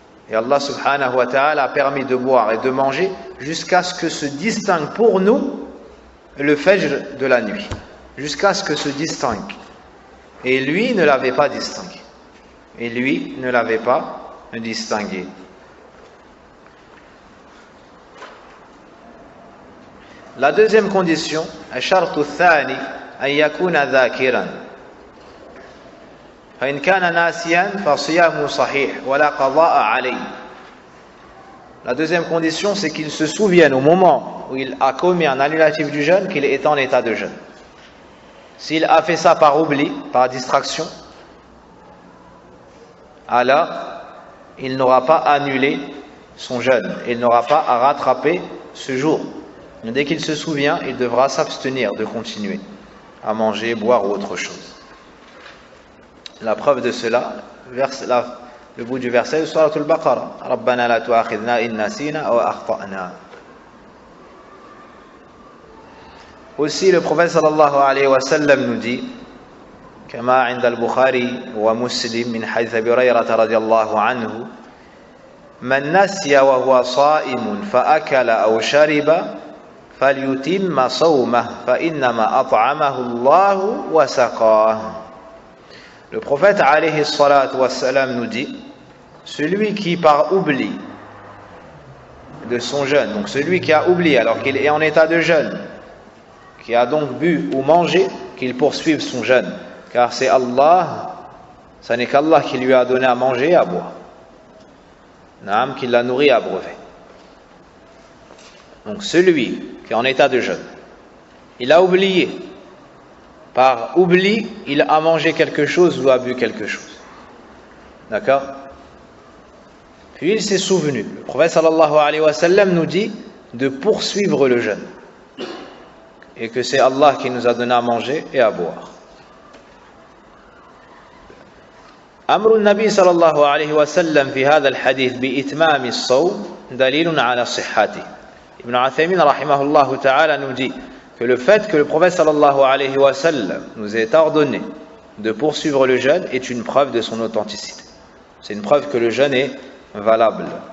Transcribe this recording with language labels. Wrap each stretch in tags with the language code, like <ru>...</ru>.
<fr>Et Allah subhanahu wa ta'ala a permis de boire et de manger jusqu'à ce que se distingue pour nous le fajr de la nuit. Jusqu'à ce que se distingue. Et lui ne l'avait pas distingué. Et lui ne l'avait pas distingué. La deuxième condition,</fr> <ar>الشرط الثاني أن يكون ذاكرا فإن كان ناسيا فصيامه صحيح ولا قضاء عليه.</ar> <fr>La deuxième condition, c'est qu'il se souvienne au moment où il a commis un annulatif du jeûne qu'il est en état de jeûne. S'il a fait ça par oubli, par distraction, alors il n'aura pas annulé son jeûne, il n'aura pas à rattraper ce jour. Dès qu'il se souvient, il devra s'abstenir de continuer à manger, boire ou autre chose. La preuve de cela, le bout du verset de Surat al-Baqarah,</fr> <ar>Rabbana la tu'akhidna in nasina aw akhta'na.</ar> <fr>Aussi, le prophète sallallahu alayhi wa sallam nous dit,</fr> <ar>كما عند البخاري ومسلم من حديث أبي هريرة رضي الله عنه من نسي وهو صائم فأكل أو شرب فليتم صومه فإنما أطعمه الله وسقاه.</ar> <fr>Le prophète alayhi salatu wassalam nous dit, celui qui par oubli de son jeûne, donc celui qui a oublié alors qu'il est en état de jeûne, qui a donc bu ou mangé, qu'il poursuive son jeûne, car c'est Allah, ce n'est qu'Allah qui lui a donné à manger et à boire, qui l'a nourri et abreuvé. Donc celui qui est en état de jeûne, il a oublié, par oubli, il a mangé quelque chose ou a bu quelque chose. D'accord? Puis il s'est souvenu. Le prophète sallallahu alayhi wa sallam nous dit de poursuivre le jeûne. Et que c'est Allah qui nous a donné à manger et à boire.</fr> <ar>أمر النبي صلى الله عليه وسلم في هذا الحديث بإتمام الصوم دليل على صحته.</ar> <fr>Ibn Uthaymin rahimahullah ta'ala nous dit que le fait que le prophète sallallahu alayhi wa sallam nous ait ordonné de poursuivre le jeûne est une preuve de son authenticité. C'est une preuve que le jeûne est valable.</fr>